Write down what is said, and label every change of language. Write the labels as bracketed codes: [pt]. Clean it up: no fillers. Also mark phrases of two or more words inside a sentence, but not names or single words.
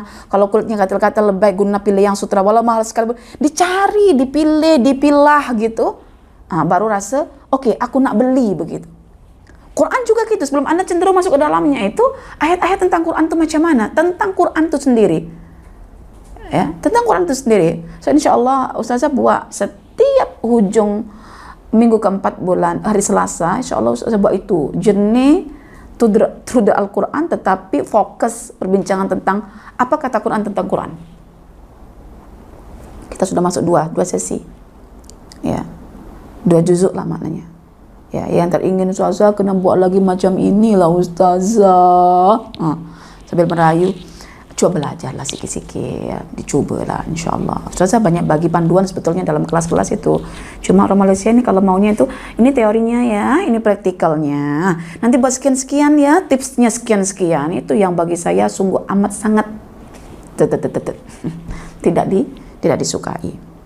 [ms] Kalau kulitnya gatal-gatal lebih guna pilih yang sutra, walau mahal sekali. Dicari, dipilih, dipilah gitu. Baru rasa, oke, aku nak beli begitu. Quran juga gitu, sebelum Anda cenderung masuk ke dalamnya itu, ayat-ayat tentang Quran itu macam mana? Tentang Quran itu sendiri. Ya, tentang Quran itu sendiri. So, [ar] إن شاء الله [ms] Ustazah buat setiap hujung minggu keempat bulan, hari Selasa, [ar] إن شاء الله [ms] Ustazah buat itu. [en] Journey through the Al-Quran, [ms] tetapi fokus perbincangan tentang apa kata Quran tentang Quran. Kita sudah masuk dua sesi. Ya, 2 juzuk lah maknanya. Ya, yang teringin Ustazah kena buat lagi macam inilah Ustazah. Sambil merayu, coba belajarlah sikit-sikit, ya. Dicobalah insyaAllah. Ustazah banyak bagi panduan sebetulnya dalam kelas-kelas itu. Cuma orang Malaysia ini kalau maunya itu, ini teorinya ya, ini praktikalnya. Nanti buat sekian-sekian ya, tipsnya sekian-sekian. Itu yang bagi saya sungguh amat sangat tidak disukai.